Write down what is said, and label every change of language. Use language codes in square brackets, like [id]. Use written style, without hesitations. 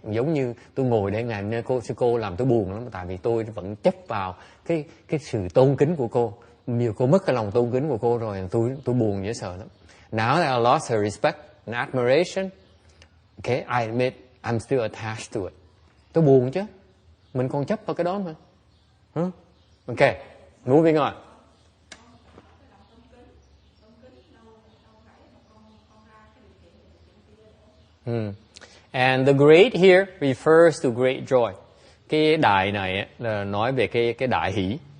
[vi] Giống như tôi ngồi đây ngày nay sư cô làm tôi buồn lắm, tại vì tôi vẫn chấp vào cái sự tôn kính của cô. Nhiều cô mất cái lòng tôn kính của cô rồi, tôi buồn dễ sợ lắm. [en] Now that I lost her respect and admiration, okay, I admit I'm still attached to it. [vi] Tôi buồn chứ. Mình còn chấp vào cái đó mà. [en] Okay, moving on. And the great here refers to great joy. [vi] Cái đại này là nói về cái đại hỷ.